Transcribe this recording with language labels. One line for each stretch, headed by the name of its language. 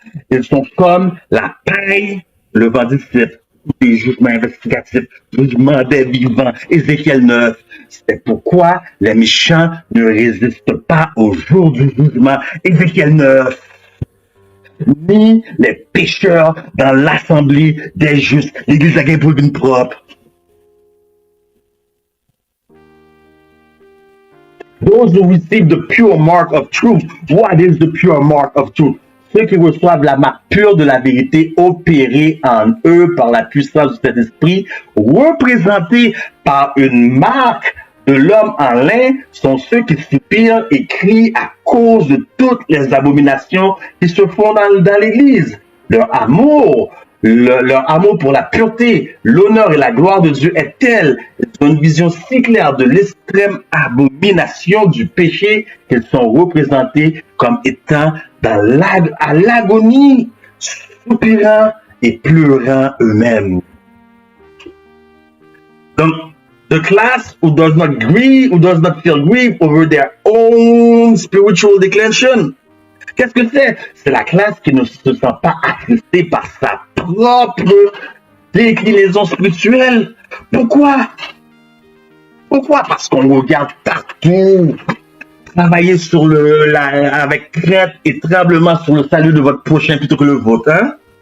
French: Ils sont comme la paille, le vent du ciel, des jugements investigatifs, jugements des vivants, Ézéchiel 9. C'est pourquoi les méchants ne résistent pas au jour du jugement, Ézéchiel 9. Ni les pécheurs dans l'assemblée des justes. L'église a gagné pour une propre.
English: Those who receive the pure mark of truth. What is the pure mark of truth?
French: Ceux qui reçoivent la marque pure de la vérité opérée en eux par la puissance de cet esprit, représentée par une marque de l'homme en lin, sont ceux qui soupirent et crient à cause de toutes les abominations qui se font dans l'église. Leur amour pour la pureté, l'honneur et la gloire de Dieu est tel, ils ont une vision si claire de l'extrême abomination du péché qu'ils sont représentés comme étant à l'agonie, soupirant et pleurant eux-mêmes. Donc,
English: the class who does not grieve, who does not feel grief over their own spiritual declension.
French: Qu'est-ce que c'est? C'est la classe qui ne se sent pas attristée par sa propre déclinaison spirituelle. Pourquoi? Pourquoi? Parce qu'on regarde partout. Travailler avec crainte et tremblement sur le salut de votre prochain plutôt que le vôtre. Hein?